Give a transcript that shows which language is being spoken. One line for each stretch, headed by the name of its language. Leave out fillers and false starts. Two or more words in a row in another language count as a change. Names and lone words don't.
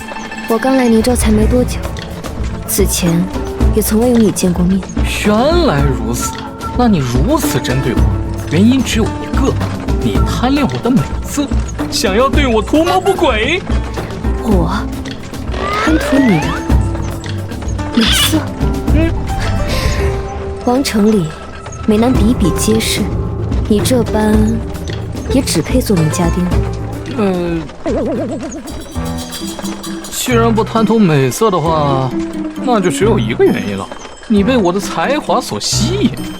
Chinese: 我剛來泥州才沒多久，此前也從未與你見過面。原來如此，那你如此針對我，原因只有一個，你貪戀我的美色，想要對我圖謀不軌。我貪圖你的美色？王城裡美男比比皆是，你這般也只配做名家丁。既然不貪圖美色的話，那就只有一個原因了，你被我的才華所吸引。